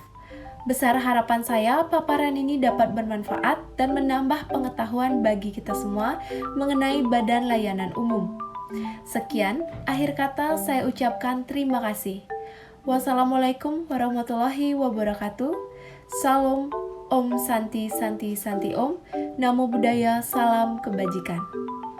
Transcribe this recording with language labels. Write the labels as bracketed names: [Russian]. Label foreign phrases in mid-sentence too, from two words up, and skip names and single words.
[Indonesian] Besar harapan saya paparan ini dapat bermanfaat dan menambah pengetahuan bagi kita semua mengenai Badan Layanan Umum. Sekian, akhir kata saya ucapkan terima kasih. [Arabic] والسلام عليكم ورحمة الله وبركاته. [Sanskrit] Salam. ॐ शान्ति शान्ति शान्ति ॐ. [Pali] Namo Buddhaya, [Indonesian] salam kebajikan.